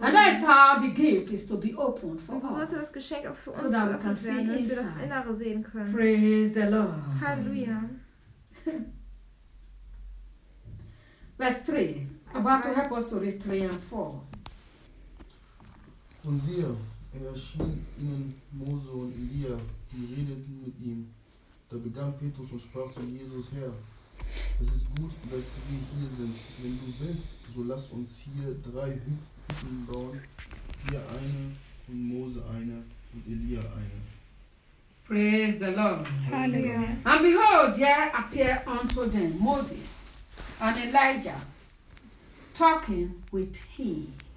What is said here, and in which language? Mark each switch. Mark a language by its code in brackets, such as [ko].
[en] And that is how the gift is to be opened for [de] und so [en] us. [de] So sollte das Geschenk auch für uns [en] so that we can [de] werden, [en] see inside. [de] Wir das Innere sehen können. [en] Praise the Lord. Hallelujah. Verse 3. I'm about to help us to read 3 and 4. [de] Und siehe, er erschien ihnen Mose und Elia, die redeten mit ihm. Da begann Petrus und sprach zu Jesus: Herr, es ist gut, dass wir hier sind. Wenn du willst, so lass uns hier 3 Hütten bauen: hier eine und Mose eine und Elia eine. [en] Praise the Lord. Hallelujah. And behold, there appeared unto them Moses and Elijah, talking with him.